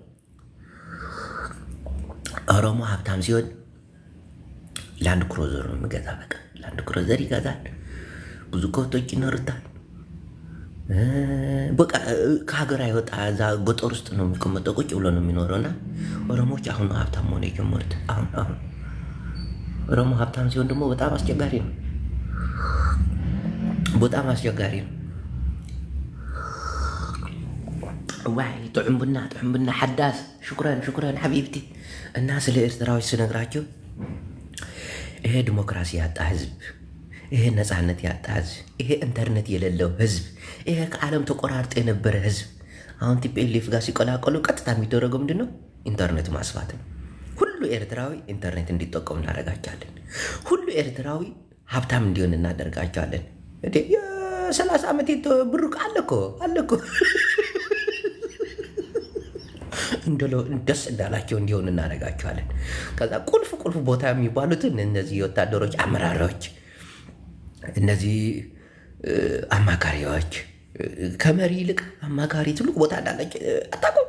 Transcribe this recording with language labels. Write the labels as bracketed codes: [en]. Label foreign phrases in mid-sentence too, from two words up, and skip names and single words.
[am] ኦሮሞ ሀብታም ሲሆን ላንድ ክሮዘር ነው የሚገዛ። በቃ ላንድ ክሮዘር ይገዛል፣ ብዙ ከብቶች ይኖሩታል። በቃ ከሀገር አይወጣ፣ እዛ ገጠር ውስጥ ነው የሚቀመጠው፣ ቁጭ ብሎ ነው የሚኖረውና ኦሮሞዎች አሁን ነው ሀብታም መሆን የጀመሩት። አሁን ኦሮሞ ሀብታም ሲሆን ደግሞ በጣም አስቸጋሪ ነው። [ti] ዋይ ጥዑም ቡና ሓዳስ [ar] شكراً حبيبتي። [am] እና ስለ ኤርትራዎች ስነግራቸው ይሄ ዲሞክራሲ ያጣ ህዝብ፣ ይሄ ነፃነት ያጣ ህዝብ፣ ይሄ ኢንተርኔት የሌለው ህዝብ፣ ይሄ ከዓለም ተቆራርጦ የነበረ ህዝብ አሁን ቲፒኤልኤፍ ጋር ሲቀላቀሉ ቀጥታ የሚደረገው ምንድን ነው? ኢንተርኔት ማስፋት ነው። ሁሉ ኤርትራዊ ኢንተርኔት እንዲጠቀሙ እናደርጋቸዋለን። ሁሉ ኤርትራዊ ሀብታም እንዲሆን እናደርጋቸዋለን። የ30 ዓመት ብሩቅ አለ እኮ ደስ እንዳላቸው እንዲሆን እናደርጋቸዋለን። ከዛ ቁልፍ ቦታ የሚባሉትን እነዚህ የወታደሮች አመራሪዎች፣ እነዚህ አማካሪዎች፣ ከመሪ ይልቅ አማካሪ ትልቅ ቦታ እንዳላቸው አታውቁም?